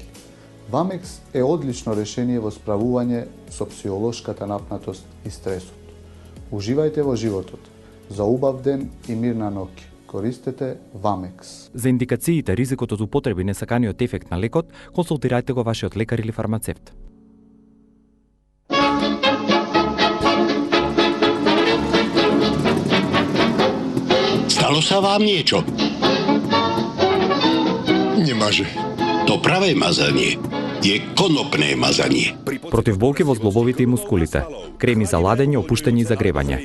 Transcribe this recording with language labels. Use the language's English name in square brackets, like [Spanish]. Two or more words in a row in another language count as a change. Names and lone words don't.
[Macedonian] Вамекс е одлично решение во справување со психолошката напнатост и стресот. Уживајте во животот. За убав ден и мирна ноќ. Користете Вамекс. За индикациите, ризикот од употреби и несаканиот ефект на лекот, консултирајте го вашиот лекар или фармацевт. [Slovak] Stalo sa vám niečo? Nemáže. To pravé mazanie je konopné mazanie. [Macedonian] Против болки во зглобовите и мускулите. Креми за ладење, опуштање и загревање.